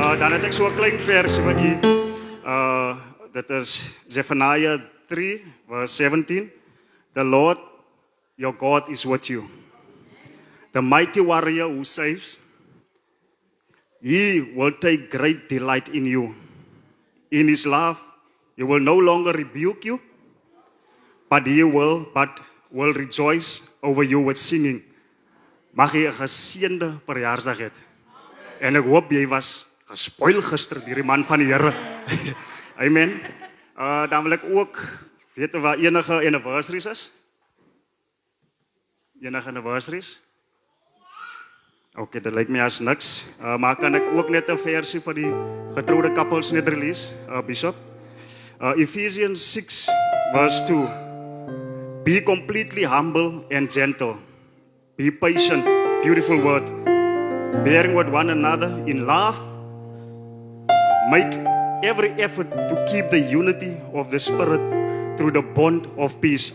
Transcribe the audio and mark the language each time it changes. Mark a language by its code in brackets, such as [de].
[af] Dan het ek so 'n klein versie vir u. Dit is Zephaniah 3 verse 17. [en] The Lord your God is with you. The mighty warrior who saves. He will take great delight in you. In his love, he will no longer rebuke you, but will rejoice over you with singing. [af] Mag jy 'n geseënde verjaarsdag hê. En ek hoop jy was gespoil gister deur die man van die Here. Amen. Dan wil ek ook weet of daar enige anniversaries is. Enige anniversaries? Okay, dit lyk my as niks. Maar kan ek ook net 'n versie vir die getroude couples net release, Bishop? [en] Ephesians 6 verse 2. Be completely humble and gentle. Be patient, beautiful word. Bearing with one another in love. Make every effort to keep the unity of the Spirit through the bond of peace.